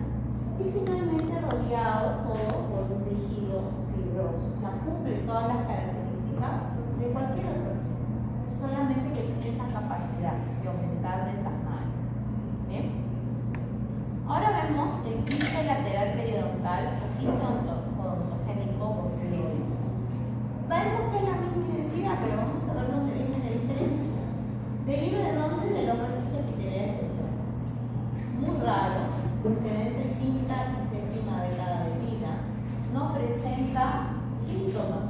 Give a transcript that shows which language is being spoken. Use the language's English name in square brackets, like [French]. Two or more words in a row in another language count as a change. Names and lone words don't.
[Spanish] Y finalmente rodeado todo por un tejido fibroso. O sea, cumple todas las características de cualquier otro quiste, solamente que tiene esa capacidad de aumentar de tamaño. ¿Bien? Ahora vemos el quiste lateral periodontal o quiste odontogénico borrelioide. Vemos que es la misma identidad, pero vamos a ver dónde viene la diferencia. Deriva de dónde, de los procesos epiteliales especiales. Muy raro, se da entre quinta y séptima década de vida. No presenta síntomas.